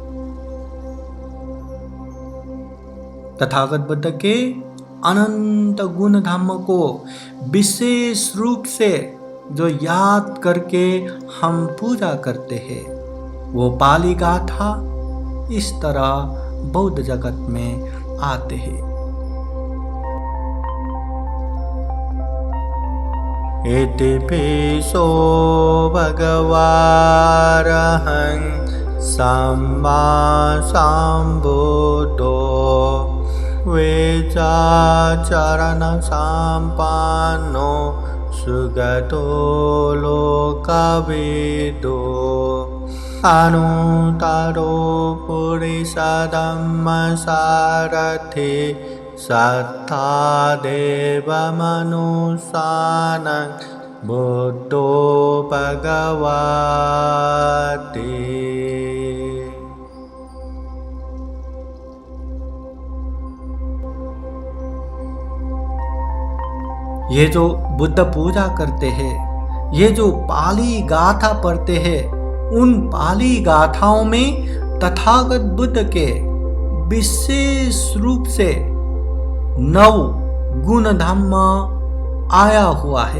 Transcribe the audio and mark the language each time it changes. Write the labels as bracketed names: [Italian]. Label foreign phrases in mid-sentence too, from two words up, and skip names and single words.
[Hindi] तथागत बुद्ध के अनंत गुण धम्म को विशेष रूप से जो याद करके हम पूजा करते हैं, वो पाली गाथा इस तरह बौद्ध जगत में आते हैं। [Pali] इतिपिसो भगवारहं सम्मा सम्बुद्धो वेदाचरण सम्पन्नो सुगतो लोकविदो अनुत्तरो पुरुषधम्मसारथि सत्ता देवमनुष्यानं बुद्धो भगवति। [Hindi] ये जो बुद्ध पूजा करते हैं, ये जो पाली गाथा पढ़ते हैं, उन पाली गाथाओं में तथागत बुद्ध के विशेष रूप से 9 गुण धम्म आया हुआ है।